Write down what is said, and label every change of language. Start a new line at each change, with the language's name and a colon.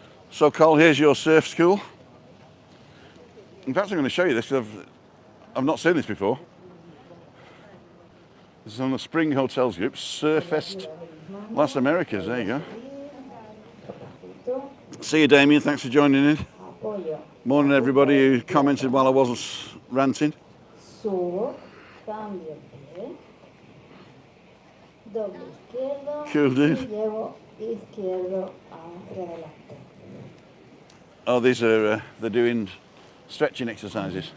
English: So Cole, here's your surf school. In fact, I'm going to show you this because I've not seen this before. This is on the Spring Hotels group, Surfest Las Americas. There you go. See you, Damien. Thanks for joining in. Morning, everybody who commented while I wasn't ranting.
Spanish: Subo, cambio pie, doble izquierdo,
English: Cool, dude.
Spanish: y llevo izquierdo hacia adelante.
English: Oh, these are they're doing stretching exercises.